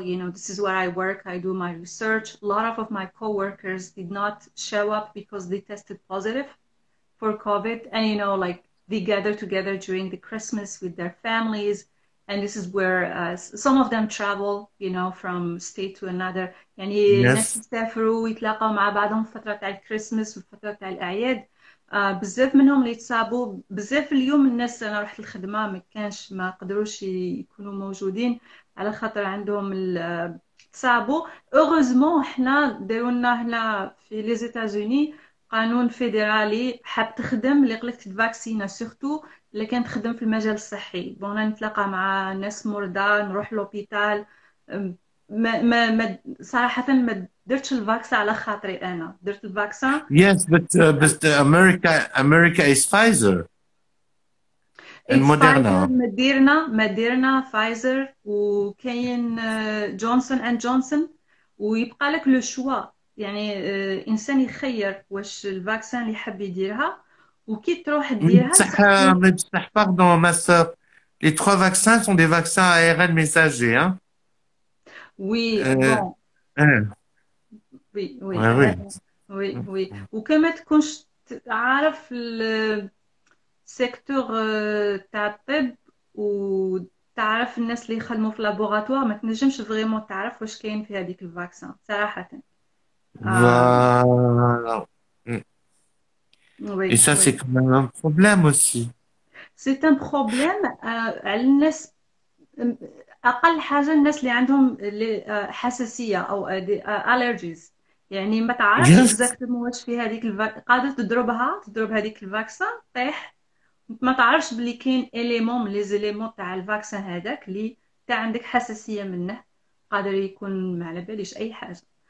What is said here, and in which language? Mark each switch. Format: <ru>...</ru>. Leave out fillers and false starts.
<en>You know, this is where I work. I do my research. A lot of my coworkers did not show up because they tested positive for COVID, and you know, like they gather together during the Christmas with their families. And this is where some of them travel, you know, from state to another.</en> <ar>يعني الناس</ar> <en>Yes.</en> <ar>يسافروا ويتلاقوا مع بعضهم في فترة تاع الكريسماس والفترة تاع الأعياد. بزاف منهم اللي تصابوا بزاف. اليوم الناس انا رحت الخدمه ما كانش ما قدروش يكونوا موجودين على خاطر عندهم تصابوا. اوغوزمون احنا داروا لنا هنا في لي زيتازوني قانون فيدرالي، حاب تخدم اللي قلك تفاكسينا سورتو اللي كان تخدم في المجال الصحي. بونا نتلاقى مع ناس مرضى نروح لوبيتال. ما صراحه ما درتش الفاكسا على خاطري، انا درت الفاكسان.</ar> <en>Yes, but America is Pfizer and it's Pfizer, Moderna.</en> <ar>مديرنا فايزر، وكاين جونسون اند جونسون. ويبقى لك</ar> <fr>لو شوا،</fr> <ar>يعني انسان يخير واش الفاكسان اللي حاب يديرها وكي تروح ديرها صاحبي.</ar> <fr>Pardon, ma sœur. Les 3 vaccins sont des vaccins à ARN messager, hein? وي Euh, بون. hein, وي وي ouais, oui. وي وي.</fr> <ar>وكما تكونش عارف سيكتور تاع الطب وتعرف الناس اللي يخدموا في لابوغاتوار، ما تنجمش فريمون تعرف واش كاين في هذيك الفاكسان صراحة. آه.</ar> <fr>Voilà. Mm. وي Et ça, وي. c'est quand même un problème aussi. سي ان بروبليم</fr> <ar>على الناس. اقل حاجه الناس اللي عندهم حساسيه او الرجيز، يعني ما تعرفش</ar> <en>Yes.</en> <ar>اكزاكتومون واش في هذيك قادر تضرب هذيك الفاكسان طيح، ما تعرفش بلي كاين اليمون</ar> <fr>من لي زيليمون</fr> <ar>تاع الفاكسان هذاك اللي تاع عندك حساسيه منه، قادر يكون ما على باليش اي حاجه.</ar>